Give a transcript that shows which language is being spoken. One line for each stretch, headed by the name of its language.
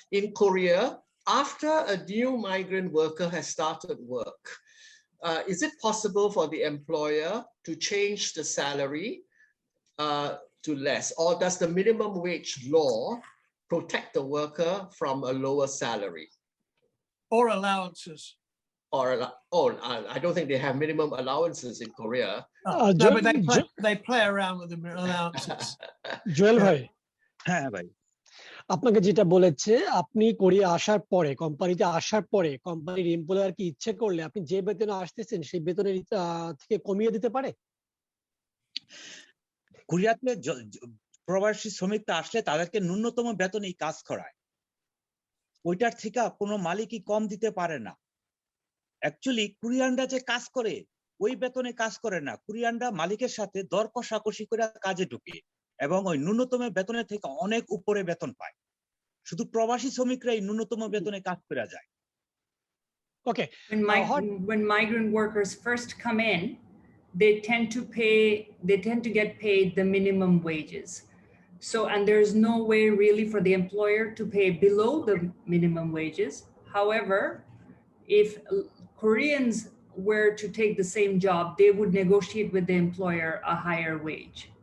English: In Korea, after a new migrant worker has started work, is it possible for the employer to change the salary to less, or does the minimum wage law protect the worker from a lower salary? Or allowances. I don't think they have minimum allowances in Korea. No, but they play around with the allowances.
Bangla: Joel bhai, হ্যাঁ ভাই, আপনাকে যেটা বলেছে, আপনি Korea আসার পরে, কোম্পানিতে আসার পরে, কোম্পানির এমপ্লয়ার কি ইচ্ছে করলে আপনি যে বেতনে আসতেছেন সেই বেতনের থেকে কমিয়ে দিতে পারে? কোরিয়াতে প্রবাসী শ্রমিকরা আসলে তাদেরকে ন্যূনতম বেতনেই কাজ করায়, ওইটার থেকে কোনো মালিকই কম দিতে পারে না। অ্যাকচুয়ালি কোরিয়ানরা যে কাজ করে ওই বেতনে কাজ করে না, কোরিয়ানরা মালিকের সাথে দর কষাকষি করে কাজে ঢুকে এবং ওই ন্যূনতম বেতনের থেকে অনেক উপরে বেতন পায়। শুধু প্রবাসী শ্রমিকরাই ন্যূনতম বেতনে কাজ করে যায়।
English: Okay. When migrant workers first come in, they tend to get paid the minimum wages. So, and there's no way really for the employer to pay below the minimum wages. However, if Koreans were to take the same job, they would negotiate with the employer a higher wage.